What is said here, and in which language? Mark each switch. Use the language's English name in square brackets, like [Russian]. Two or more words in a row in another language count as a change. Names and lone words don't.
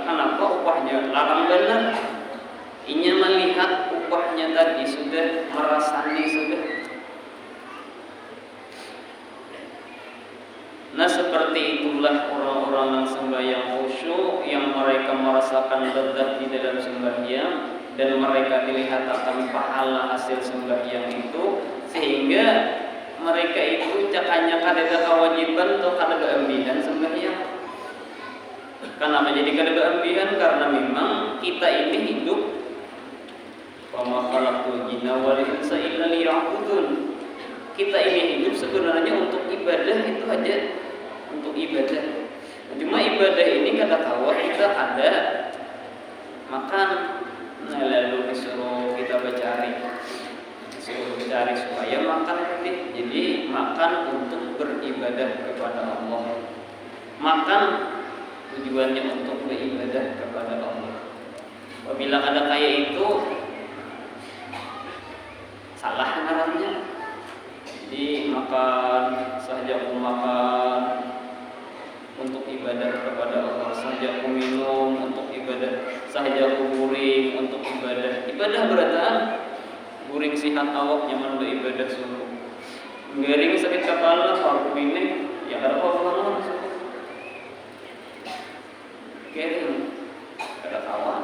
[Banjar] Kenapa upahnya larang benar? Inya melihat upahnya tadi sudah merasani sudah. Nah seperti itulah orang-orang yang sembahyang khusyuk, yang mereka merasakan lezat di dalam sembahyang dan mereka dilihatkan pahala hasil sembahyang itu, sehingga mereka itu cakanya kada kewajiban atau kada keambihan sembahyang. Kenapa jadi kada keambihan? [Indonesian] Karena memang kita ini hidup [Arabic] وما خلقت الجن والإنس إلا ليعبدون. [Indonesian] Kita ini hidup sebenarnya untuk ibadah itu aja, untuk ibadah. Cuma ibadah ini kata tahu kita ada makan, nah lalu disuruh kita mencari supaya makan nanti. Jadi makan untuk beribadah kepada Allah. Makan tujuannya untuk beribadah kepada Allah. [Banjar] Apabila ada kayak itu, salah ngarannya. Jadi makan saja aku makan untuk ibadah kepada Allah, saja aku minum untuk ibadah, saja aku guring untuk ibadah. Ibadah berarti guring sihat awak nyaman beribadah sungguh. Garing sakit kepala kalau ini ya ada apa-apa garing ada kawan.